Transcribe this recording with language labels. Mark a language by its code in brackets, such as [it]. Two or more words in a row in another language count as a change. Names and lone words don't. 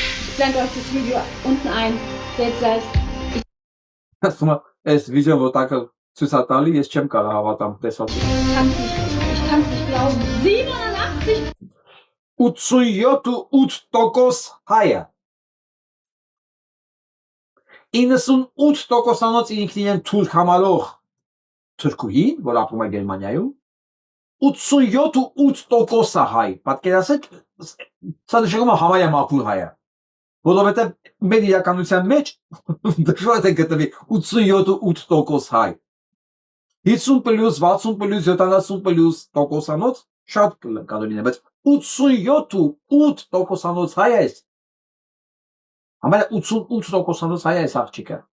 [de] Ich blende euch das Video unten ein. Seht selbst. [hy] Ասում եմ, այս վիդեոն որ տակը ցույց է տալի, ես չեմ կարող հավատամ տեսածը։ [de] Ich kann's nicht glauben. 87. [hy] 87% հայը։ 98%-անոց ինքնին են թուրք համալող թուրքուհին, որ ապրում է Գերմանիայում, 87% հայ։ Պատկերացեք, սա նշանակում է համարյա մաքուր հայը։ Որովհետև մեր իրականության մեջ դժվար է գտնվի 87% հայ։ 50+, 60+, 70+%-անոց շատ կարող լինի, բայց 87% հայ է։ Համարյա 88%-անոց հայ է այս աղջիկը։